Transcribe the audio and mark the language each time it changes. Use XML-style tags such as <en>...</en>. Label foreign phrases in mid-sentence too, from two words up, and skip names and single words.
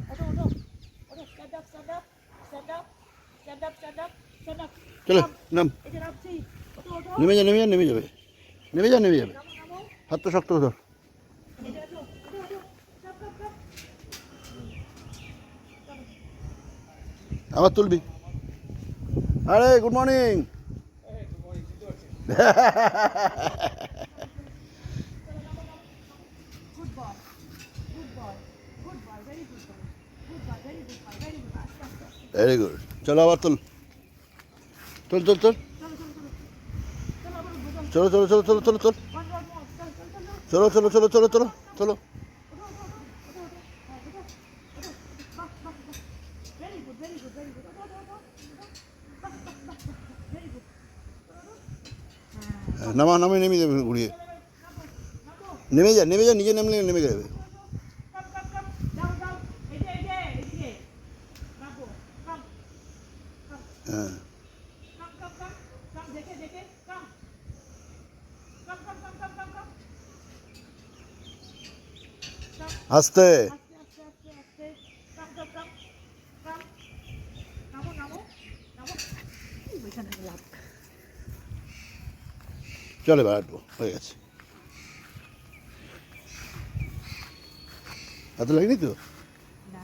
<bn>ওঠো ওঠো ওঠো,</bn> <en>stand up stand up stand up stand up stand up stand up.</en> <bn>চলে নাম, এই যে নামছি, ওঠো ওঠো, নেমে যা, নেমে যা, নেমে যাবে, নেমে যা, নেমে যাবে। নামো নামো, হাতটা শক্ত ধর। এই যে ওঠো ওঠো ওঠো, চাপ চাপ চাপ। আবার তুলবি।</bn> <en>আরে good morning. good boy good boy good boy, very good boy, good boy, very good boy, very good.</en> <bn>আস্তে আস্তে আস্তে।</bn> <en>very good.</en> <bn>চলো আবার তুল, তুল তুল তুল। চলো চলো চলো চলো, আবার উঠবো, চলো। চলো চলো চলো চলো চলো চলো</bn> <en>One more,</en> <bn>চলো চলো চলো, চলো চলো চলো চলো চলো চলো।</bn> <en>very good very good very good,</en> <bn>ওঠো ওঠো ওঠো,</bn> <en>very good.</en> <bn>নামা, নামে নেমে যাবে ঘুরিয়ে। নেমে যা, নেমে যা, নিজে নামলে নেমে যাবে।</bn> <en>come come come,</en> <bn>যাও যাও, এই যে এদিকে রাখো, কাম হ্যাঁ,</bn> <en>come come come come,</en> <bn>দেখে দেখে</bn> <en>come come come come come come come,</en> <bn>আস্তে। আস্তে আস্তে আস্তে আস্তে,</bn> <en>come come come come,</en> <bn>নামো নামো নামো, ওইখানে লাভ। চলে এবার হাঁটবো, হয়ে গেছে। এত লাগেনি তো? না</bn>